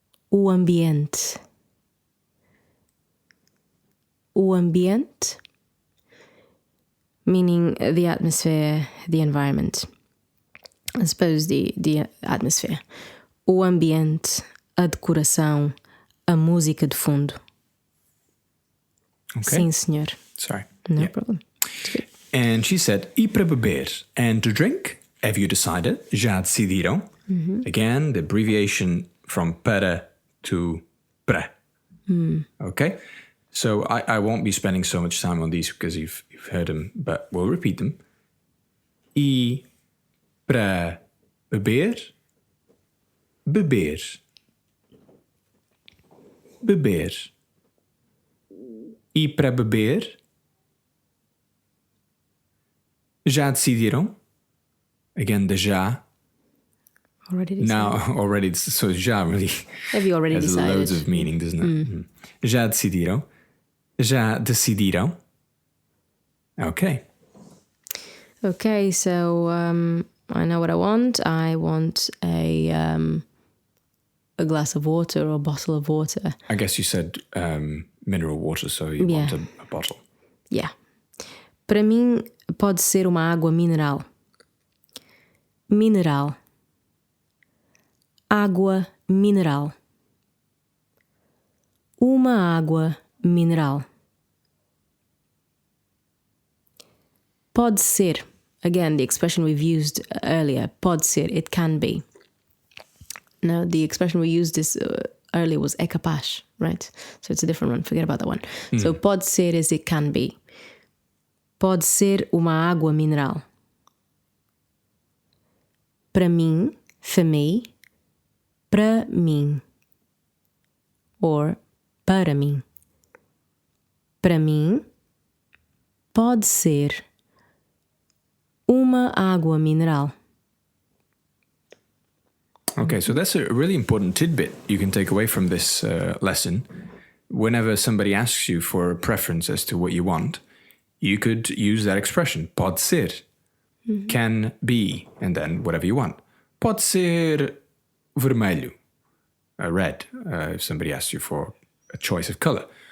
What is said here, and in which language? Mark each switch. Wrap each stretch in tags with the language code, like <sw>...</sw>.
<pt>O ambiente.</pt> <en>O ambiente, meaning the atmosphere, the environment. I suppose the atmosphere.</en> <pt>O ambiente, a decoração, a música de fundo.</pt> <en>Okay.</en> <pt>Sim, senhor.</pt> <en>Sorry. No problem. It's good. And she said,</en> <pt>e para beber</pt> <en>and to drink, have you decided?</en> <pt>Já decidiram?</pt> <en>Again, the abbreviation from para to pra. Okay? So I won't be spending so much time on these because you've heard them, but we'll repeat them.</en> <pt>E para beber, beber. Beber. E para beber, já decidiram?</pt> <en>Again, the já. Already decided. Now, already, so já really Have you already has decided? loads of meaning, doesn't it?</en> <pt>Já decidiram? Já decidiram? Okay.</pt> <en>Okay, so I know what I want. I want a glass of water or a bottle of water. I guess you said mineral water, so you want a bottle. Yeah.</en> <pt>Para mim, pode ser uma água mineral. Mineral. Água mineral. Uma água mineral. Pode ser.</pt> <en>Again, the expression we've used earlier.</en> <pt>Pode ser.</pt> <en>It can be. No, the expression we used this earlier was é capaz, right? So it's a different one. Forget about that one. So pode ser is it can be.</en> <pt>Pode ser uma água mineral. Para mim,</pt> <en>for me,</en> <pt>para mim. Or para mim. Para mim, pode ser uma água mineral.</pt> <en>Okay, so that's a really important tidbit you can take away from this lesson. Whenever somebody asks you for a preference as to what you want, you could use that expression,</en> <pt>pode ser,</pt> <en>can be, and then whatever you want.</en> <pt>Pode ser vermelho,</pt> <en>red, if somebody asks you for a choice of color.</en>